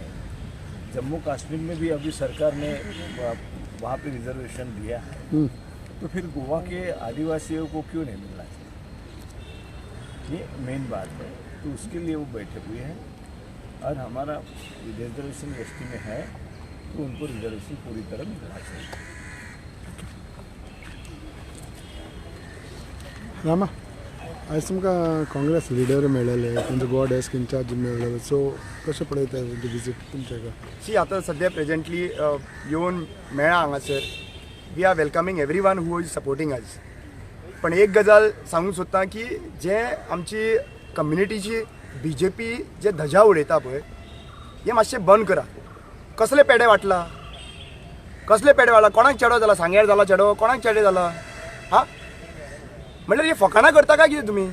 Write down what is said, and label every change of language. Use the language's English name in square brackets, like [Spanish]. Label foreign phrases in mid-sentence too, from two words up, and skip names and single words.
[Hindi] जम्मू कश्मीर में भी अभी सरकार ने वहाँ पे रिजर्वेशन दिया है, तो फिर गोवा के आदिवासियों को क्यों नहीं मिलना चाहिए? ये मेन बात है. तो उसके लिए वो बैठे हुए हैं और हमारा रिजर्वेशन ST में है तो उनको रिजर्वेशन पूरी तरह मिलना चाहिए. [Konkani] रामा, आज तुमकां काँग्रेस लिडर मेळ्ळेले, तुमचो [English] Goa desk in-charge [Konkani] मेळ्ळेलो, सो कशें पळयता तुमची विजीट तुमच्या? सी आता सध्या प्रेझेंटली येऊन मेळ्ळा हांगासर. [English] we are welcoming everyone who is supporting us. [Konkani] पण एक गजाल सांगूंक सोदता की जे आमची कम्युनिटीची BJP जे धजा उडयता पळय, हे मातशें बंद करा. कसले पेडे वाटला, कसले पेडे वाटला, कोणाक चेडो जाला, सांग्यार जाला चेडो, कोणाक चेडे जाला? हां, म्हणल्यार हे फकाणां करता काय कितें तुमी?